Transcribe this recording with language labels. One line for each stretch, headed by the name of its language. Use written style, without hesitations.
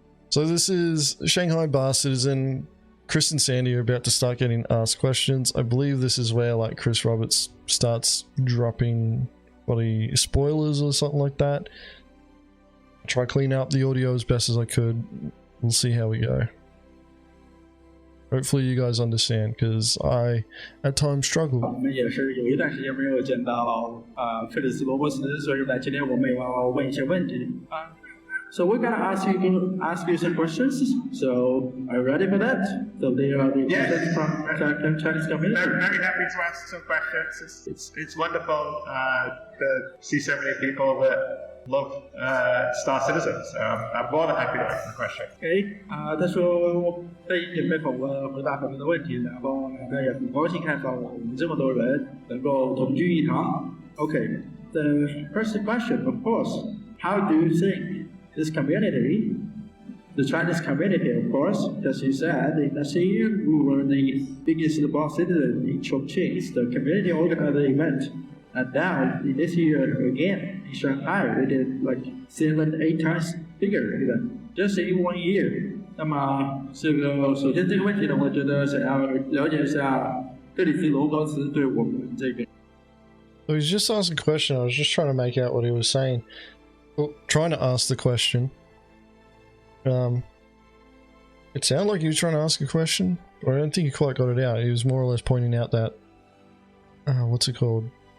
English: So this is Shanghai Bar Citizen. Chris and Sandy are about to start getting asked questions. I believe this is where, like, Chris Roberts starts dropping bloody spoilers or something like that. Try clean up the audio as best as I could. We'll see how we go. Hopefully you guys understand, because I at times
Chinese: 我
English: struggle.
Chinese: 们也是有一段时间没有见到菲利斯罗伯斯，所以在今天我们也要问一些问题啊。
English: So we're gonna ask you some questions. So are you ready for that? So they are the questions from Chinese community. Very happy to answer some questions. It's wonderful to see so many people that love Star Citizen. So I'm more than happy to answer the question.
Chinese: OK 他说我被准备访问回答很多的问题，然后他也很高兴看到我们这么多人能够同聚一堂。
English: OK，the first question, of course, how do you think this community, the Chinese community, of course, as you said, in last year we were the biggest bar citizen in Chongqing, the community organized the event. And now, in this year again, in Shanghai, we did like 7-8 times bigger event, just in 1 year.
Chinese: 那么这个首先这个问题呢，我觉得想要了解一下菲利斯罗伯斯对我们这个。
English: So he's just asking a question. I was just trying to make out what he was saying. Well, trying to ask the question. It sounded like he was trying to ask a question, but I don't think he quite got it out. He was more or less pointing out that, what's it called?